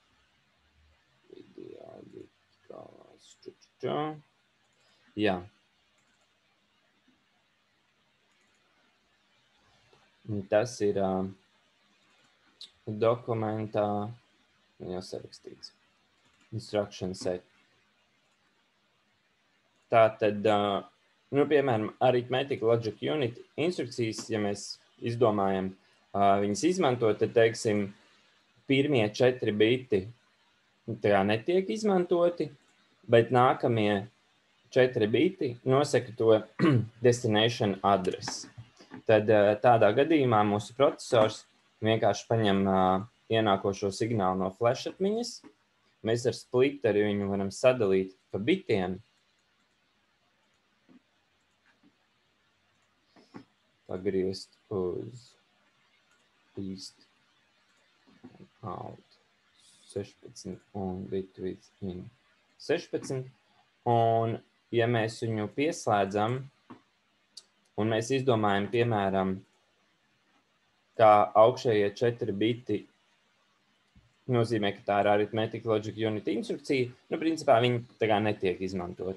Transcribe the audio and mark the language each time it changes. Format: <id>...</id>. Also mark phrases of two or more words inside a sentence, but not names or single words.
<lv>Jā. Tas ir dokumentā jau sarakstīts.</lv> <en>Instruction set.</en> <lv>Tātad, nu, piemēram,</lv> <en>Arithmetic Logic Unit</en> <lv>instrukcijas, ja mēs izdomājam viņas izmantot, tad, teiksim, pirmie 4 biti netiek izmantoti, bet nākamie 4 biti nosaka to destination adresi. Tad tādā gadījumā mūsu procesors vienkārši paņem ienākošo signālu no flashatmiņas. Mēs ar splitteri viņu varam sadalīt pa bitiem. Pagriezt uz</lv> <en>east, out, 16</en> <lv>un</lv> <en>bit within 16.</en> <lv>Un, ja mēs viņu pieslēdzam, un mēs izdomājam, piemēram, kā augšējie 4 biti nozīmē, ka tā ir</lv> <en>Arithmetic Logic Unit</en> <lv>instrukcija, nu, principā viņi tā kā netiek izmantoti.</lv>